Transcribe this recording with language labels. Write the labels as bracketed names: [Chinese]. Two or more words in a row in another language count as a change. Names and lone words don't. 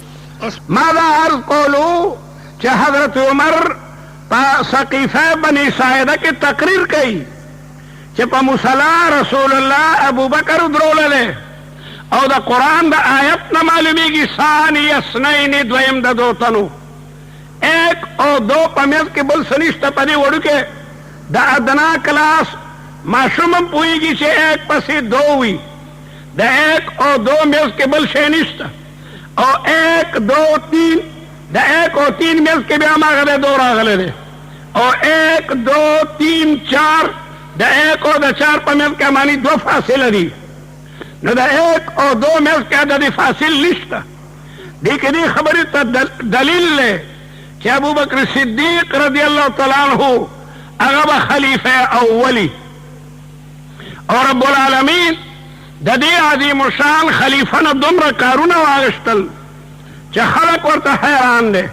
[Pashto] ما دا عرض قولو چې حضرت عمر په سقیفه بني ساعده کې تقریر کوي چې په مصلا رسول الله ابوبکر دروللی او د قرآن د آیت نه معلومیږي [Arabic] ثانی اثنین [Pashto] دویم د دو تنو ایک او دو په منځ کې بل څه نشته. په دې وړوکې د ادنا کلاس ماشوم هم پوهېږي چې ایک پسې دو وي د ایک او دو منځ کې بل شی نشته او [Urdu] ایک دو تین [Pashto] د ایک او تین منځ کې بیا هماغه دی دو راغلی دی او [Urdu] ایک دو تین چار [Pashto] د ایک او د چار په منځ کې معنی دو فاصله دي. نو د ایک او دو منځ کې د دې فاصل نشته. دې کې دې خبرې ته دلیل دی چې ابوبکر صدیق [Arabic] رضی الله تعالی عنه [Pashto] هغه به خلیفه اولی او [Arabic] رب العالمین [Pashto] د دې عظیم الشان خلیفه نه دومره کارونه واغشتل چې خلک ورته حیران دی.